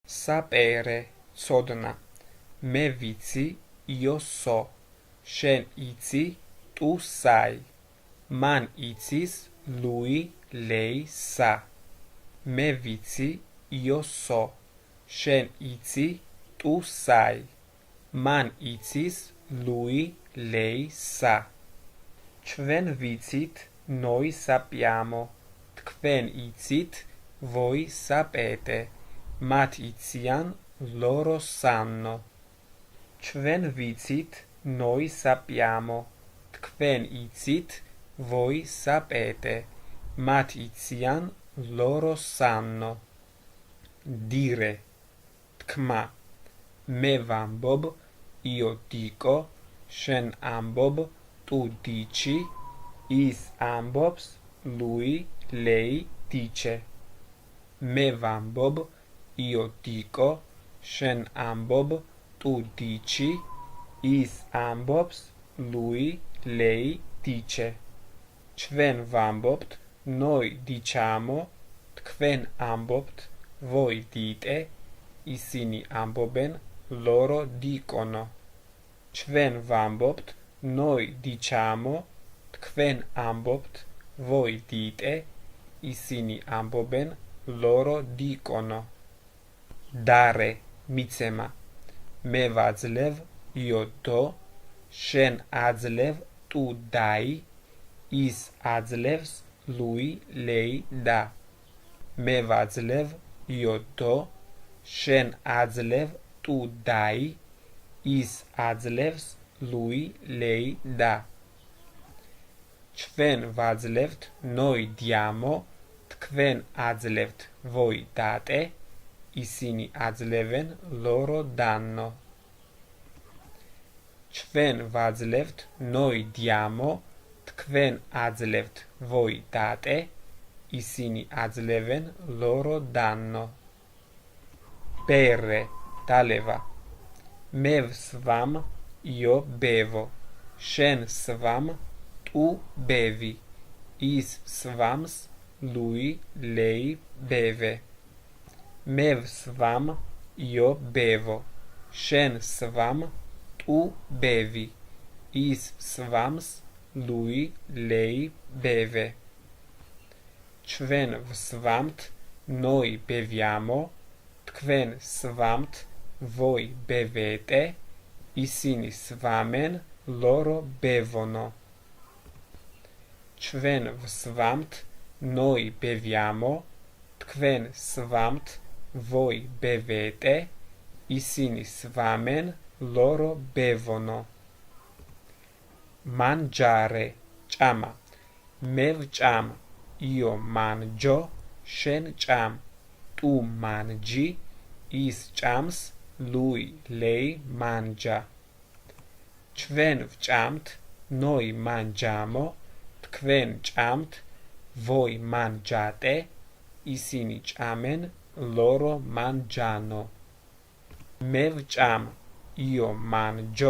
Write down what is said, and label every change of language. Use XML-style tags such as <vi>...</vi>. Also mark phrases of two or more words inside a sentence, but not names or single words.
<it>Sapere,</it> <ka>ცოდნა. მე ვიცი,</ka> <it>io so.</it> <ka>შენ იცი,</ka> <it>tu sai.</it> <ka>მან იცის,</ka> <it>lui, lei sa.</it> <ka>მე ვიცი,</ka> <it>io so.</it> <ka>შენ იცი,</ka> <it>tu sai.</it> <ka>მან იცის,</ka> <it>lui, lei sa.</it> <ka>ჩვენ ვიცით,</ka> <it>noi sappiamo.</it> <ka>თქვენ იცით,</ka> <it>voi sapete.</it> <ka>მათ იციან,</ka> <it>loro sanno.</it> <ka>ჩვენ ვიცით,</ka> <it>noi sappiamo.</it> <ka>თქვენ იცით,</ka> <it>voi sapete.</it> <ka>მათ იციან,</ka> <it>loro sanno. Dire.</it> <ka>თქმა. მე ვამბობ,</ka> <it>io dico.</it> <ka>შენ ამბობ,</ka> <it>tu dici.</it> <ka>ის ამბობს,</ka> <it>lui, lei dice.</it> <ka>მე ვამბობ,</ka> <it>io dico.</it> <ka>შენ ამბობ,</ka> <it>tu dici.</it> <ka>ის ამბობს,</ka> <it>lui, lei dice.</it> <ka>ჩვენ ვამბობთ,</ka> <it>noi diciamo.</it> <ka>თქვენ ამბობთ,</ka> <it>voi dite.</it> <ka>ისინი ამბობენ,</ka> <it>loro dicono.</it> <ka>ჩვენ ვამბობთ,</ka> <it>noi diciamo.</it> <ka>თქვენ ამბობთ,</ka> <it>voi dite.</it> <ka>ისინი ამბობენ,</ka> <it>loro dicono. Dare,</it> <ka>მიცემა. მე ვაძლევ,</ka> <it>io do.</it> <ka>შენ აძლევ,</ka> <it>tu dai.</it> <ka>ის აძლევს,</ka> <it>lui, lei da.</it> <ka>მე ვაძლევ,</ka> <it>io do.</it> <ka>შენ აძლევ,</ka> <it>tu dai.</it> <ka>ის აძლევს,</ka> <it>lui, lei da.</it> <ka>ჩვენ ვაძლევთ,</ka> <it>noi diamo.</it> <ka>თქვენ აძლევთ,</ka> <it>voi date.</it> <ka>ისინი აძლევენ,</ka> <it>loro danno.</it> <ka>ჩვენ ვაძლევთ,</ka> <it>noi diamo.</it> <ka>თქვენ აძლევთ,</ka> <it>voi date.</it> <ka>ისინი აძლევენ,</ka> <it>loro danno. Bere,</it> <ka>დალევა. მე ვსვამ,</ka> <it>io bevo.</it> <ka>შენ სვამ,</ka> <it>tu bevi.</it> <ka>ის სვამს,</ka> <it>lui, lei beve.</it> <ka>მე ვსვამ,</ka> <it>io bevo.</it> <ka>შენ სვამ,</ka> <it>tu bevi.</it> <ka>ის სვამს,</ka> <it>lui, lei beve.</it> <ka>ჩვენ ვსვამთ,</ka> <it>noi beviamo.</it> <ka>თქვენ სვამთ,</ka> <it>voi bevete.</it> <ka>ისინი სვამენ,</ka> <it>loro bevono.</it> <ka>ჩვენ ვსვამთ,</ka> <it>noi beviamo.</it> <ka>თქვენ სვამთ,</ka> <it>voi bevete.</it> <ka>ისინი სვამენ,</ka> <it>loro bevono. Mangiare,</it> <ka>ჭამა. მე ვჭამ,</ka> <it>io mangio.</it> <ka>შენ ჭამ,</ka> <it>tu mangi.</it> <ka>ის ჭამს,</ka> <it>lui, lei mangia.</it> <ka>ჩვენ ვჭამთ,</ka> <it>noi mangiamo.</it> <ka>თქვენ ჭამთ,</ka> <it>voi mangiate.</it> <ka>ისინი ჭამენ,</ka> <it>loro mangiano.</it> <ka>მე ვჭამ,</ka> <it>io mangio.</it>